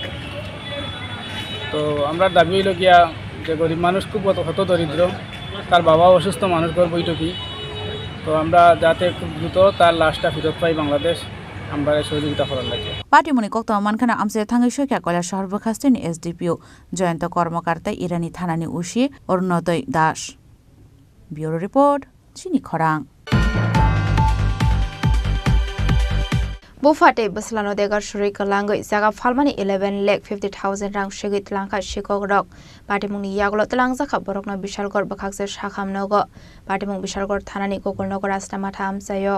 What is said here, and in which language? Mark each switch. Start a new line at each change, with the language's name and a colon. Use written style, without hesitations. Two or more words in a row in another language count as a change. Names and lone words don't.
Bangla: তো আমরা দাবি হইল গিয়া যে গরিব মানুষ খুব হত দরিদ্র তার বাবাও অসুস্থ মানুষ ঘর বৈঠকি তো আমরা যাতে খুব দ্রুত তার লাশটা ফেরত পাই বাংলাদেশ আমরা সহযোগিতা করার লাগে
Kok Borok: পাটিমনি কক্তম মানখানা আমসে থাঙ্গি সৈকা কৈলাসহর বখাস্তেনি SDPO জয়ন্ত কর্মকর্তা ইরানি থানানি উশি অরুণোদয় দাস
English: bureau report
Kok Borok: চিনি খরাং Bufate Baslano Degar Shurika Lango Zaga Falmani 11,50,000 rang Shigit Lanka Shikog Rock Patimuni Yaglo Langzaka Borokna Bishalgor Bakakse Shakam Nogo Patimung Bishalgor Tanani Kokol Nogo Rastamatam Sayo